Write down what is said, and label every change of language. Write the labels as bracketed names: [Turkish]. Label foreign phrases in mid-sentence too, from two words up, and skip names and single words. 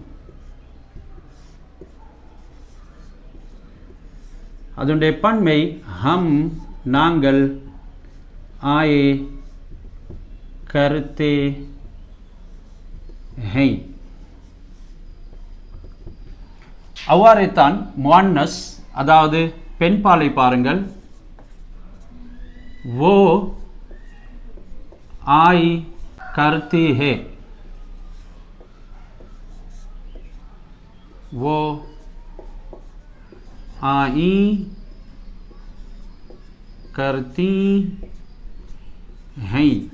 [Tamil] அதனுடைய பன்மை ஹம் நாங்கள், [Hindi] आये करते है. [Tamil] அவ்வாறே தான் முஅன்னஸ் அதாவது பெண்பாலை பாருங்கள். [Hindi] वो आई करती है, वो आई करती हैं.